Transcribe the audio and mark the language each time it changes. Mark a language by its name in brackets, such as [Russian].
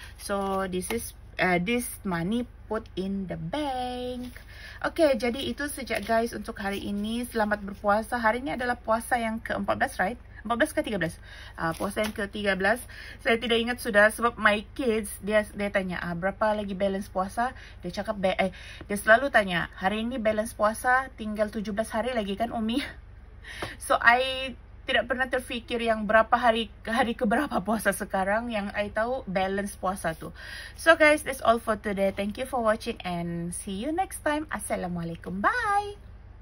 [English] So this is this money put in the bank. [Malay] Okay, jadi itu saja guys untuk hari ini. Selamat berpuasa. Hari ini adalah puasa yang ke-14, right? 14 ke 13? Puasa yang ke-13. Saya tidak ingat sudah sebab [English] my kids, [Malay] dia tanya, berapa lagi balance puasa? Dia cakap, dia selalu tanya, hari ini balance puasa tinggal 17 hari lagi kan Umi? So I tidak pernah terfikir yang berapa hari ke berapa puasa sekarang. Yang I tahu balance puasa tu. [English] So guys, that's all for today. Thank you for watching and see you next time. Assalamualaikum. Bye!